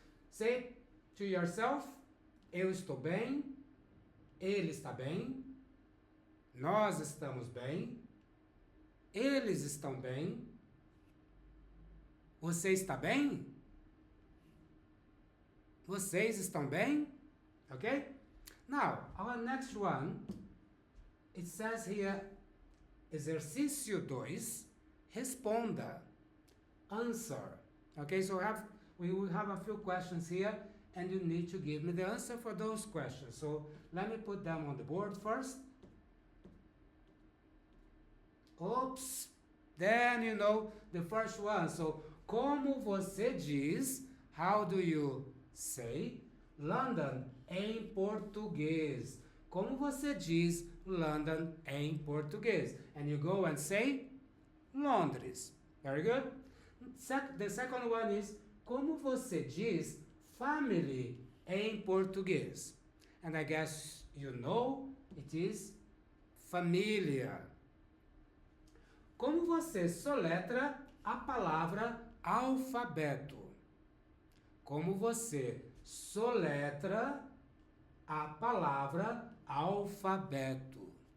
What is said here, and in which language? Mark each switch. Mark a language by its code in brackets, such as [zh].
[en] Say to yourself, [pt] eu estou bem, ele está bem, nós estamos bem, eles estão bem, você está bem? Vocês estão bem? Okay? [en] Now, our next one, it says here, [pt] exercício 2, responda, [en] answer. Okay, so we will have a few questions here, and you need to give me the answer for those questions. So let me put them on the board first. Oops! Then you know the first one. So, [pt] como você diz, [en] how do you say London [pt] em português? Como você diz London em português? [en] And you go and say Londres. Very good. The second one is [pt] como você diz family em português? [en] And I guess you know it is família. [pt] Como você soletra a palavra alfabeto? Como você soletra a palavra alfabeto?